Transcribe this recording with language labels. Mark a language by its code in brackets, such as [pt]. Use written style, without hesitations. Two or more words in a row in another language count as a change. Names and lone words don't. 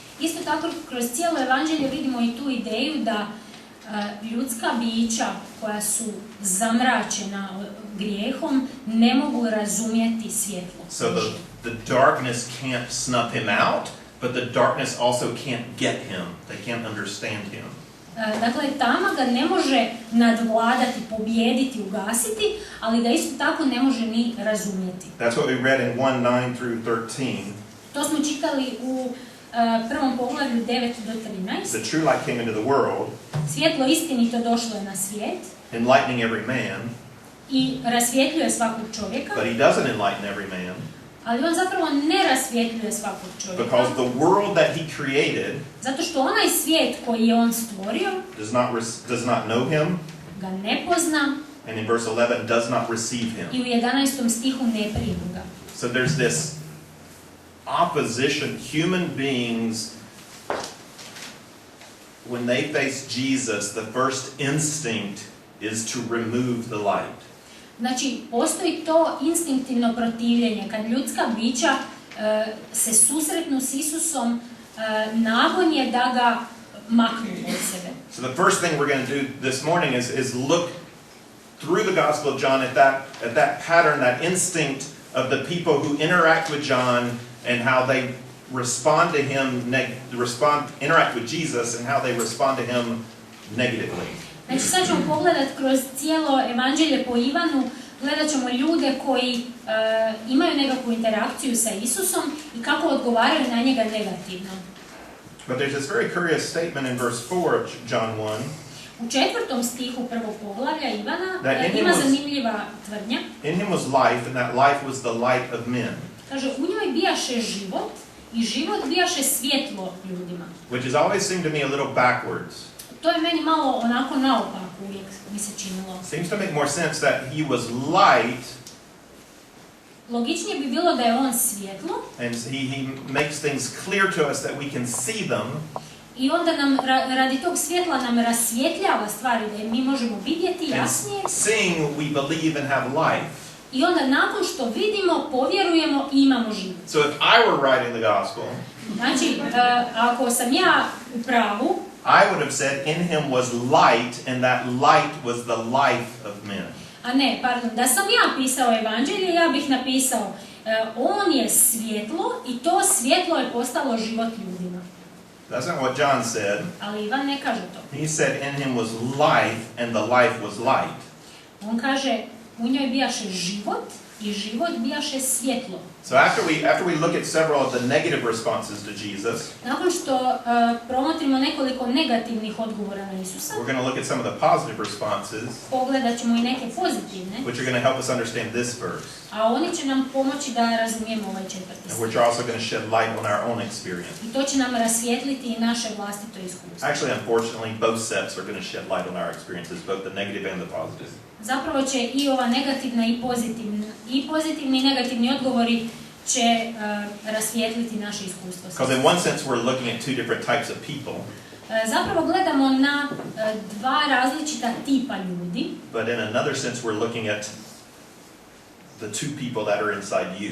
[hr] Isto tako kroz cijelo evanđelje vidimo i tu ideju da ljudska bića koja su zamračena grijehom ne mogu razumjeti svjetlo. [en] So the darkness can't snuff him out, but the darkness also can't get him. They can't understand him. [hr] Dakle, tama ga ne može nadvladati, pobijediti, ugasiti, ali ga isto tako ne može ni razumjeti. [en] That's what we read in 1:9 through 13. [hr] To smo čitali u prvom poglavlju 9 do 13. [en] The true light came into the world, [hr] Svjetlo istinito došlo je na svijet [en] enlightening every man, [hr] i rasvjetljuje svakog čovjeka, [en] but he doesn't enlighten every man [hr] ali on zapravo ne rasvjetljuje svakog čovjeka. [en] because the world that he created [hr] Zato što onaj svijet koji je on stvorio [en] does not know him, [hr] ga ne pozna [en] and in verse 11 does not receive him. [hr] i u 11. stihu ne prima ga. [en] So there's this opposition. Human beings, when they face Jesus, the first instinct is to remove the light. [hr] Znači, postoji to instinktivno protivljenje. Kad ljudska bića se susretnu s Isusom, nagon je da ga maknu od sebe. [en] So the first thing we're going to do this morning is look through the Gospel of John at that pattern, that instinct of the people who interact with John and how they respond to him, interact with Jesus and how they respond to him negatively. [hr] Znači, sad ćemo pogledati kroz cijelo evanđelje po Ivanu, gledat ćemo ljude koji imaju nekakvu interakciju sa Isusom i kako odgovaraju na njega negativno. [en] But there's this very curious statement in verse 4 of John 1. [hr] U 4. stihu prvog poglavlja Ivana ima zanimljiva tvrdnja. [en] In him was life, and that life was the light of men. [hr] Kaže, u njoj bijaše život i život bijaše svjetlo ljudima. [en] Which has always seemed to me a little backwards. [hr] To je meni malo onako naopako uvijek mi se činilo. [en] Seems to make more sense that he was light. [hr] Logičnije bi bilo da je on svjetlo. [en] And he makes things clear to us that we can see them. [hr] I onda nam radi tog svjetla nam rasvjetljava stvari da mi možemo vidjeti jasnije. [en] And seeing we believe and have life. [hr] I onda nakon što vidimo, povjerujemo i imamo život. [en] So if I were writing the gospel, [hr] znači, ako sam ja u pravu, [en] I would have said in him was light, and that light was the life of men. [hr] A ne, pardon, da sam ja pisao evanđelje, ja bih napisao on je svjetlo i to svjetlo je postalo život ljudima. [en] That's not what John said. [hr] Ali Ivan ne kaže to. [en] He said in him was life, and the life was light. [hr] On kaže, u njoj bijaše život, i život bijaše svjetlo. [en] So after we look at several of the negative responses to Jesus, [hr] Nakon što promotrimo nekoliko negativnih odgovora na Isusa, [en] we're going to look at some of the positive responses, [hr] pogledat ćemo i neke pozitivne, [en] which are going to help us understand this verse, [hr] a oni će nam pomoći da razumijemo ovaj 4. [en] and [hr] stih. [en] which are also going to shed light on our own experience. [hr] I to će nam rasvijetliti i naše vlastito iskustvo. [en] Actually, unfortunately, both sets are going to shed light on our experiences, both the negative and the positive. [hr] Zapravo će i ova negativna i pozitivni i negativni odgovori će rasvijetliti naše iskustvo. [en] Because in one sense, we're looking at two different types of people, [hr] Zapravo gledamo na dva različita tipa ljudi, [en] but in another sense, we're looking at the two people that are inside you.